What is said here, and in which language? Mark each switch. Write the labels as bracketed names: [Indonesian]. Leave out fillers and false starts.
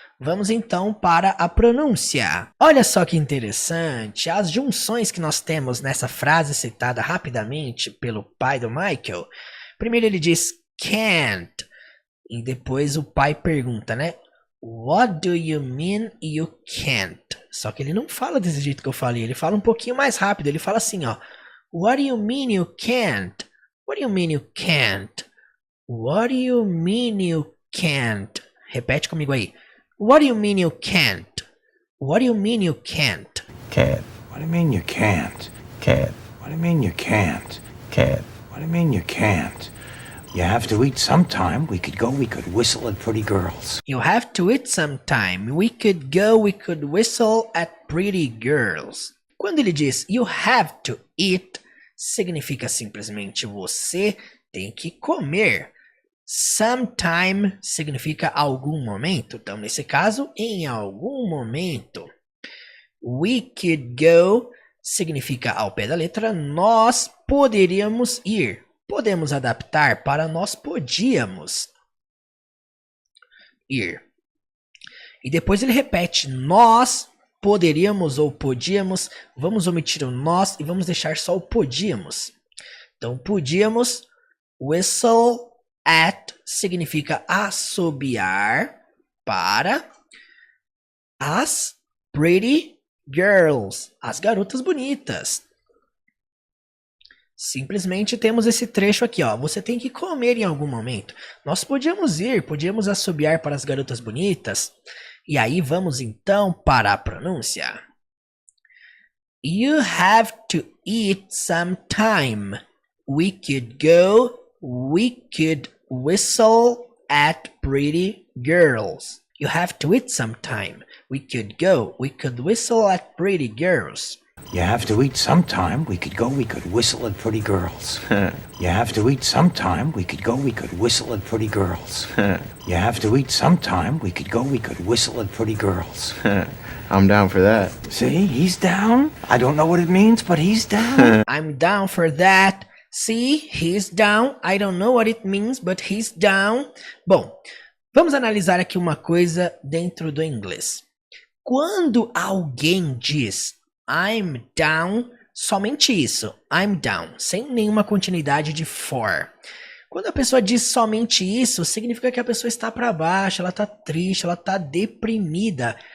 [Portuguese] Vamos então para a pronúncia. Olha só que interessante, as junções que nós temos nessa frase citada rapidamente pelo pai do Michael. Primeiro ele diz can't, e depois o pai pergunta, né? [English] What do you mean you can't? [Portuguese] Só que ele não fala desse jeito que eu falei, ele fala um pouquinho mais rápido, ele fala assim, ó. [English] What do you mean you can't? What do you mean you can't? What do you mean you can't? Repete comigo aí. What do you mean you can't? What do you mean you can't? Can't. What do you mean you can't? Can't. What do you mean you can't? Can't. What do you mean you can't? You have to eat sometime. We could whistle at pretty girls. You have to eat sometime. We could whistle at pretty girls. [Portuguese] Quando ele diz you have to eat, significa simplesmente você tem que comer. Sometime significa algum momento. Então, nesse caso, em algum momento. We could go significa ao pé da letra nós poderíamos ir. Podemos adaptar para nós podíamos ir. E depois ele repete nós poderíamos ou podíamos. Vamos omitir o nós e vamos deixar só o podíamos. Então, podíamos. Whistle at significa assobiar para as pretty girls, as garotas bonitas. Simplesmente temos esse trecho aqui, ó. Você tem que comer em algum momento. Nós podíamos assobiar para as garotas bonitas. E aí vamos então para a pronúncia. [English] You have to eat some time. We could go. We could whistle at pretty girls. You have to eat some time. We could go. We could whistle at pretty girls. You have to eat sometime. We could go, we could whistle at pretty girls. You have to eat sometime. We could go, we could whistle at pretty girls. You have to eat sometime. We could go, we could whistle at pretty girls. I'm down for that. See, he's down. I don't know what it means, but he's down. I'm down for that. See, he's down. I don't know what it means, but he's down. [Portuguese] Bom, vamos analisar aqui uma coisa dentro do inglês. Quando alguém diz I'm down, somente isso, I'm down, sem nenhuma continuidade de for. Quando a pessoa diz somente isso, significa que a pessoa está para baixo, ela está triste, ela está deprimida.